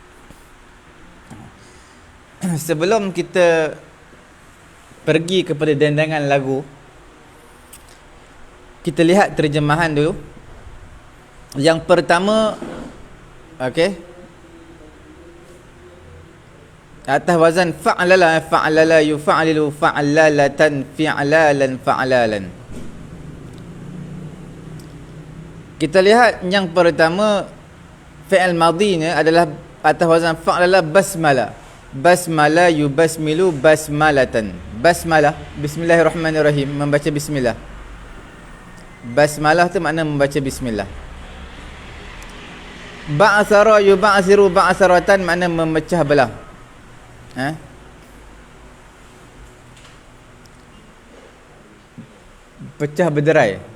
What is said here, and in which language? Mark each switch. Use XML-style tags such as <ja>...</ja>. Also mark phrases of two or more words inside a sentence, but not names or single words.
<ms>Sebelum kita pergi kepada dendangan lagu, kita lihat terjemahan dulu. Yang pertama, okey, atas wazan fa'lala,</ms> <ar>فعلل يفعلل فعللة فعلال فعلال.</ar> <ms>Kita lihat yang pertama, fi'il madhinya adalah atas wazan</ms> <ar>فعلل بسمل. بسمل يبسمل بسملة. بسملة، بسم الله الرحمن الرحيم,</ar> <ms>membaca bismillah. Basmalah tu makna membaca bismillah.</ms> <ar>بعثر يبعثر بعثرة,</ar> <ms>makna memecah belah. Pecah berderai.</ms>